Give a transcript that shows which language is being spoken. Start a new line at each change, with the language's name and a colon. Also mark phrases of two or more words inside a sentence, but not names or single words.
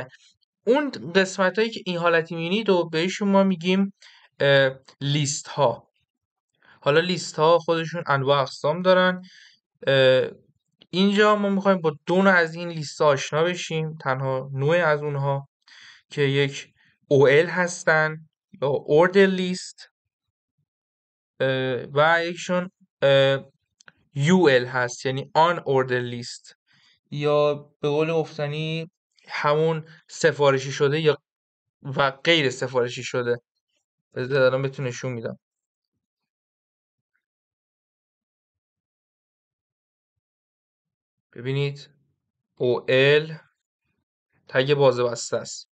Persian: اون قسمت هایی که این حالتی میبینید و بهشون ما میگیم لیست ها. حالا لیست ها خودشون انواع اقسام دارن. اینجا ما میخوایم با دو نوع از این لیست ها آشنا بشیم، تنها نوع از اونها که یک OL هستن یا
English: order list
Persian: و یکشون UL هست یعنی
English: on order list،
Persian: یا به قول گفتنی همون سفارشی شده یا و غیر سفارشی شده. بذار دارم بهتون نشون میدم. ببینید OL تگ باز و بسته است.